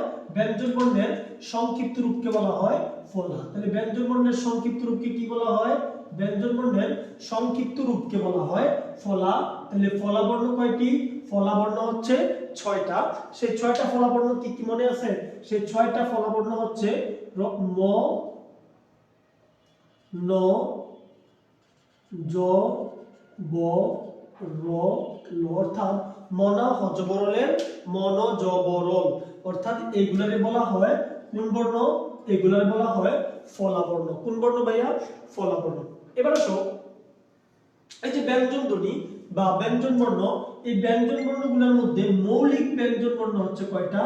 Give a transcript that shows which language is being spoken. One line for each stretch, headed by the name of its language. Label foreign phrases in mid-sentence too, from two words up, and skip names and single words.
Bangla: ব্যঞ্জন বর্ণের সংক্ষিপ্ত রূপকে বলা হয় ফলা। তাহলে ব্যঞ্জন বর্ণের সংক্ষিপ্ত রূপকে কি বলা হয়? ব্যঞ্জন বর্ণের সংক্ষিপ্ত রূপকে বলা হয় ফলা। তাহলে ফলা বর্ণ কয়টি? ফলা বর্ণ হচ্ছে 6টা। সেই 6টা ফলা বর্ণ কি কি মনে আছে? সেই 6টা ফলা বর্ণ হচ্ছে ম, ন, জ, ব, র, ল, অর্থাৎ মনা হজবরলের মন জবরল, অর্থাৎ এগুলারে বলা হয় কোন বর্ণ? এগুলারে বলা হয় ফলা বর্ণ। কোন বর্ণ ভাইয়া? ফলা বর্ণ। এবার আসো, এই যে ব্যঞ্জন ধ্বনি বা ব্যঞ্জন বর্ণ, এই ব্যঞ্জন বর্ণগুলোর মধ্যে মৌলিক ব্যঞ্জন বর্ণ হচ্ছে কয়টা?